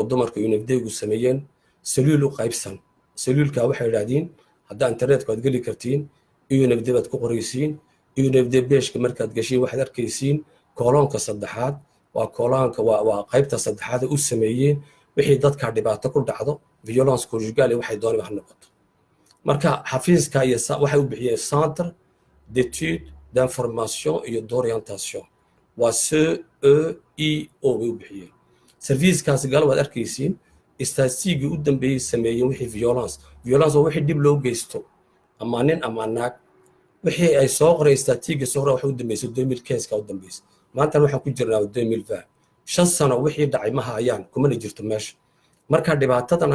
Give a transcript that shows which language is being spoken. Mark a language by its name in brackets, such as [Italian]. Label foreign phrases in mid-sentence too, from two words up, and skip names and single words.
[Somali] dumarka UNFD-gu sameeyeen saliil u qaybsan saliilka waxay yiraahdeen hadda internetka aad geli kartiin UNFD baad ku qoraysiin UNFD beeshka markaad gashiin waxaad arkaysiin koolonka saddexaad waa koolonka waa qaybta saddexaad u sameeyeen wixii dadka dhibaato ku dhacdo [French] violence conjugale [Somali] waxay doonayaan wax noqoto marka xafiiska iyo waxay u bixiyeen [French] centre d'études d'information et [Somali] d'orientation waa CEIO u bixiyeen servicekaas gal waad arkaysiin istaatistiigi u dambeeyay sameeyeen wixii violence oo wixii dib loo geysto ama nin ama naag wixii ay soo qoray istaatistiigi soo hore waxa u dambeysay 2015 ka u dambeysay maanta waxaan ku jirnaa 2020 shan sano wixii dhacay ma hayaan kuma jirto meesha marka dhibaatadan